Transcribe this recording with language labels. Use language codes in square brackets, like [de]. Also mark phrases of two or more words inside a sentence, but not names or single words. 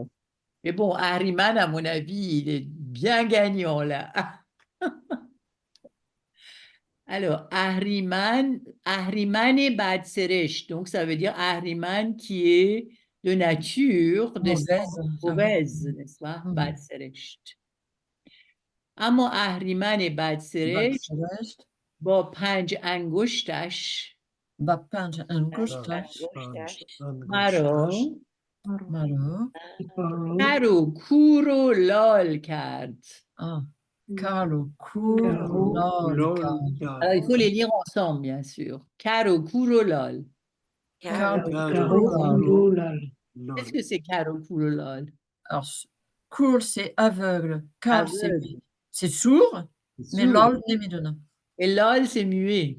[fr] Mais bon, Ahriman, à mon avis, il est bien gagnant là. Alors, Ahriman et Badseresh, donc ça veut dire Ahriman qui est de nature mauvaise, n'est-ce pas? Badseresh. [fa] اما اهریمن بدسرشت با 5 انگشتش با 5 انگشتش مرا مرا کر و کور و لال کرد. کر و کور و لال کرد. [fr] Alors, il faut les lire ensemble, bien sûr. [fa] کر و کور و لال. [fr] Qu'est-ce que c'est [fa] کر و کور و لال? [fr] Alors, kour, c'est aveugle. Kar, c'est sourd, mais lol, n'est midona. Et lol, c'est muet.